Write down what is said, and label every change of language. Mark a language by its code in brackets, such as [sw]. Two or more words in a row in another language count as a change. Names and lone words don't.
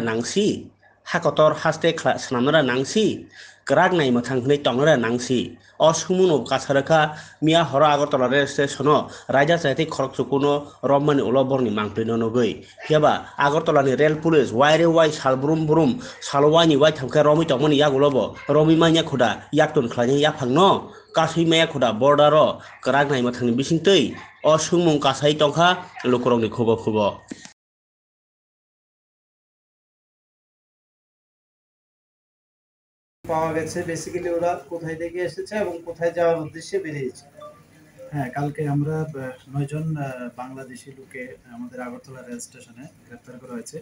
[trp] nangsi ha kotor haste sanamnara nangsi krak nai mathang hnai tongnara nangsi o sumuno kasaraka mia horo Agartala [en] rail station [trp] o raja sayati khorok chukuno rommani ulo borni mangpino nogui yaba Agartala ni [en] rail police [trp] waire wai salbrum brum salwani wai thamka romi tongmani yagulobo romi manya khuda yaktun khlaini yaphangno kasui maya khuda border o krak nai mathangni bisingtui o sumung kasai tongkha lukurokni khubo [bn] পাওয়া গেছে বেসিক্যালি ওরা কোথায় থেকে এসেছে এবং কোথায় যাওয়ার উদ্দেশ্যে বেরিয়েছে। হ্যাঁ, কালকে আমরা 9 জন বাংলাদেশি লোকে আমাদের আগরতলা রেল স্টেশনে গ্রেফতার করা হয়েছে।